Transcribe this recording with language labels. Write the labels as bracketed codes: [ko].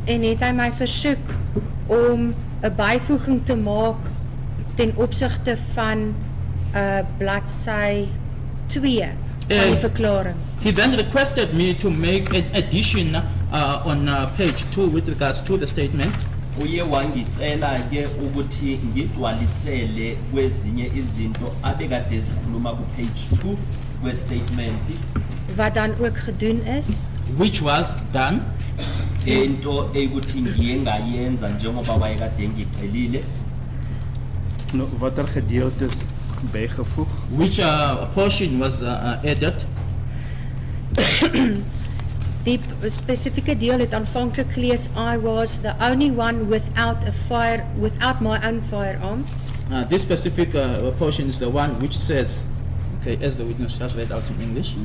[af] En het hy my versoek om 'n byvoeging te maak ten opsigte van bladsy 2 van die verklaring. [en] He then requested me to make an addition on page 2 with regards to the statement. [zu] Uye wangicela ke ukuthi ngigcwalisele kwezinye izinto abekade zikhuluma ku page 2 kwestatement [af] Wat dan ook gedoen is. [en] Which was done. [zu] into ekuthi ngiye ngayenza njengoba wayekade ngicelile. [af] Nou, watter gedeeltes bygevoeg? [en] Which portion was added. [af] Die spesifieke deel het aanvanklik gelees, [en] I was the only one without my own firearm. This specific portion is the one which says, okay, as the witness just read out in English.